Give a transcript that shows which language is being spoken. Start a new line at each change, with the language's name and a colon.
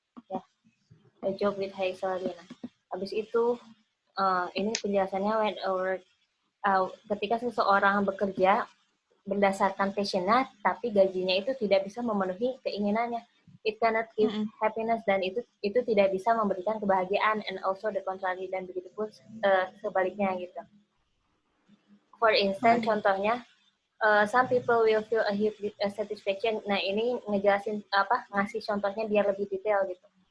English: Ya, a job with high salary.
Indonesian: Nah, habis itu, ini penjelasannya ketika seseorang bekerja berdasarkan passion-nya, tapi gajinya itu tidak bisa memenuhi keinginannya.
English: It cannot give happiness,
Indonesian: dan itu tidak bisa memberikan kebahagiaan,
English: and also the contrary,
Indonesian: dan begitu pun sebaliknya gitu.
English: For instance,
Indonesian: contohnya,
English: some people will feel a huge satisfaction.
Indonesian: Nah, ini ngejelasin ngasih contohnya biar lebih detail gitu.